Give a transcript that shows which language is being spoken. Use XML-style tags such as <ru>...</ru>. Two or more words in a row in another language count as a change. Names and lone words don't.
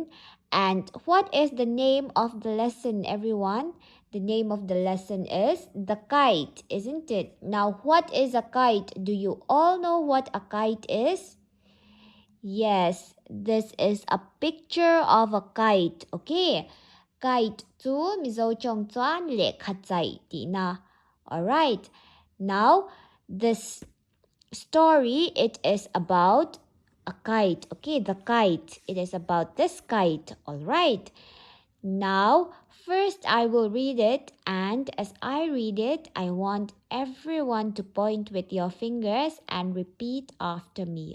<en>And what is the name of the lesson, everyone? The name of the lesson is The Kite, isn't it? Now, what is a kite? Do you all know what a kite is? Yes, this is a picture of a kite, okay?</en> <lus>Kite to mizo chong chuan le khatsai ti na.</lus> <en>Alright, now this story, it is about a kite, okay? The kite, it is about this kite. Alright, now first I will read it, and as I read it, I want everyone to point with your fingers and repeat after me.</en>